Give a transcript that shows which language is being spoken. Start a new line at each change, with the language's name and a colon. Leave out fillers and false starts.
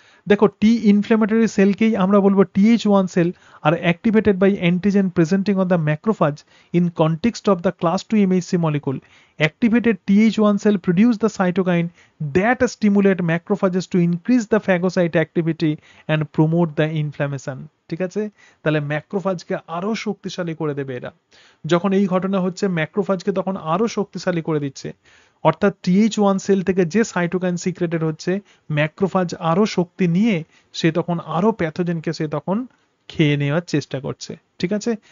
Bangla: দেখো, টি ইনফ্ল্যামেটরি সেলকেই আমরা বলবো
English: TH1 cell, আর activated by antigen presenting on the macrophage in context of the class 2 MHC molecule. Activated TH1 cell produce the cytokine that stimulate macrophages to increase the phagocyte activity and promote the inflammation.
Bangla: ঠিক আছে, তাহলে ম্যাক্রোফাজকে আরো শক্তিশালী করে দেবে এরা। যখন এই ঘটনা হচ্ছে, ম্যাক্রোফাজকে তখন আরো শক্তিশালী করে দিচ্ছে। অর্থাৎ TH1 সেল থেকে যে সাইটোকাইন সিক্রেটেড হচ্ছে, ম্যাক্রোফাজ আরো শক্তি নিয়ে সে তখন আরো প্যাথোজেনকে সে তখন খেয়ে নেওয়ার চেষ্টা করছে, ঠিক আছে।